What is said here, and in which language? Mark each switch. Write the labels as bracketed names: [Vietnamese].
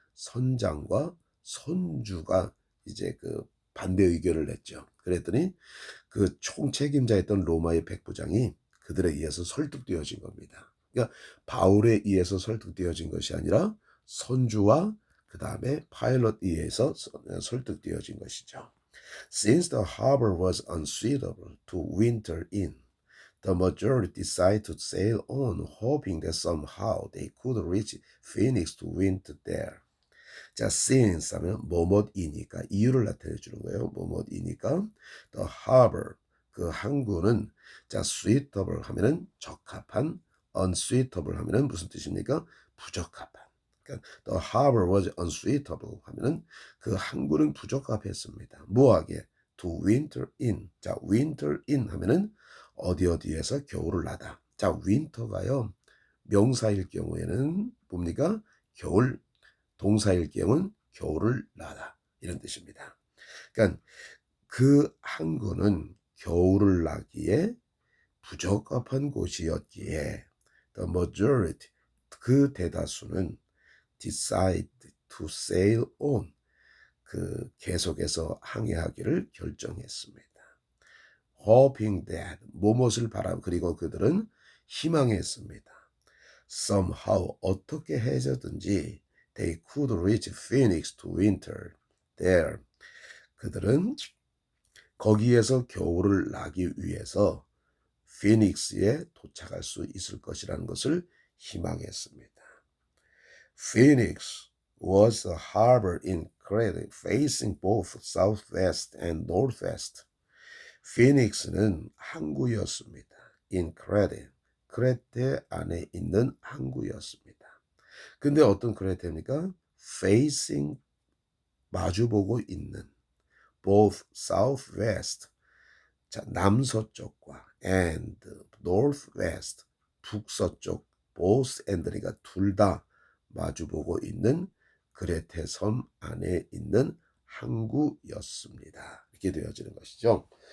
[Korean] 선장과 선주가 이제 그 반대 의견을 냈죠. 그랬더니 그 총책임자였던 로마의 백부장이 그들에 의해서 설득되어진 겁니다. 그러니까 바울에 의해서 설득되어진 것이 아니라 선주와 그 다음에 파일럿에 의해서 설득되어진 것이죠. [English] Since the harbor was unsuitable to winter in, the majority decided to sail on, hoping that somehow they could reach Phoenix to winter there. [Korean] 자, since 하면 뭐뭐이니까 이유를 나타내 주는 거예요. 뭐뭐이니까 [English] the harbor [Korean] 그 항구는 자, suitable 하면은 적합한, unsuitable 하면은 무슨 뜻입니까? 부적합한. 그러니까 [English] the harbor was unsuitable [Korean] 하면은 그 항구는 부적합했습니다. 뭐하게? [English] to winter in. [Korean] 자, [English] winter in [Korean] 하면은 어디 어디에서 겨울을 나다. 자, winter가요. 명사일 경우에는 뭡니까? 겨울, 동사일 경우는 겨울을 나다. 이런 뜻입니다. 그러니까 그 항구는 겨울을 나기에 부적합한 곳이었기에 [English] the majority [Korean] 그 대다수는 [English] decide to sail on [Korean] 그 계속해서 항해하기를 결정했습니다. [English] hoping that [Korean] 무엇을 바라 그리고 그들은 희망했습니다. [English] somehow [Korean] 어떻게 해서든지 [English] they could reach Phoenix to winter there. [Korean] 그들은 거기에서 겨울을 나기 위해서 피닉스에 도착할 수 있을 것이라는 것을 희망했습니다. [English] Phoenix was a harbor in Crete facing both southwest and northwest. [Korean] 피닉스는 항구였습니다. [English] In Crete, [Korean] 크레테 안에 있는 항구였습니다. 근데 어떤 크레테입니까? Facing 마주보고 있는 [English] both southwest [Korean] 자, 남서쪽과 [English] and northwest [Korean] 북서쪽 both and니까 둘 다 마주보고 있는 그레테 섬 안에 있는 항구였습니다. 이렇게 되어지는 것이죠.